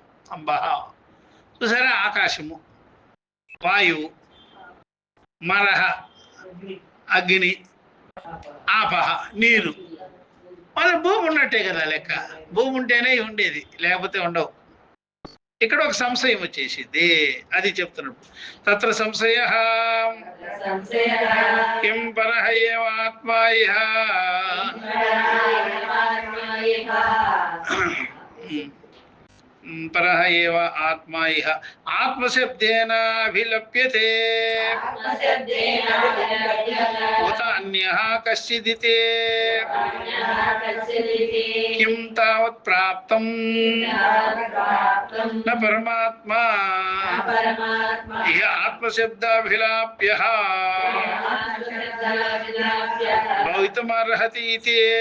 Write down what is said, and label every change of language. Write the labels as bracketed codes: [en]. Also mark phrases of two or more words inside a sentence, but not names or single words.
[te] అంబహ చూసారా? ఆకాశము, వాయువు, మరహ అగ్ని, ఆపహ నీరు. మన భూమి ఉన్నట్టే కదా లెక్క. భూమి ఉంటేనే ఉండేది, లేకపోతే ఉండవు. ఇక్కడ ఒక సంశయం వచ్చేసింది, అది చెప్తున్నాడు. [sa] తత్ర సంశయ కిం పరః ఏవ ఆత్మా ఇహ. పరః ఏవ ఆత్మా ఇహ ఆత్మశబ్దేన అభిలప్యతే ఉత అన్యః కశ్చిదితి. కిం తావత్ ప్రాప్తం న పరమాత్మా ఇహ ఆత్మశబ్దాభిలాప్యః భవితుమర్హతి ఇతి.